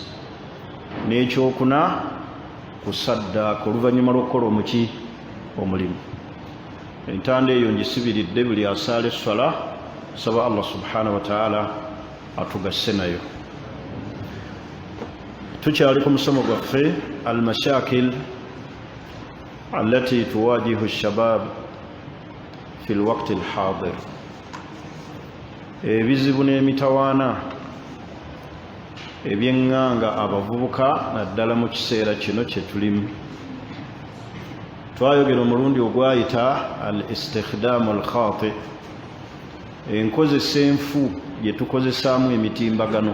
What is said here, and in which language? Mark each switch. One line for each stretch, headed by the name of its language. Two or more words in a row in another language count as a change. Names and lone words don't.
Ganda: N'ekyokuna kusaddaaka oluvannyuma lw'okukola omuki? Omulimu. Entanda eyo ngisibiridde buli asaala esswala saba
Arabic: الله سبحانه وتعالى
Ganda: atugasse nayo. Tukyali ku musomo gwaffe
Arabic: المشاكل التي تواجه الشباب في الوقت الحاضر.
Ganda: ebizibu n'emitawaana ebyeŋŋanga abavubuka naddala mu kiseera kino kye tulimu. Twayogera omulundi ogwayita
Arabic: الاستخدام الخاطئ,
Ganda: enkozesa enfu gye tukozesaamu emitimbagano.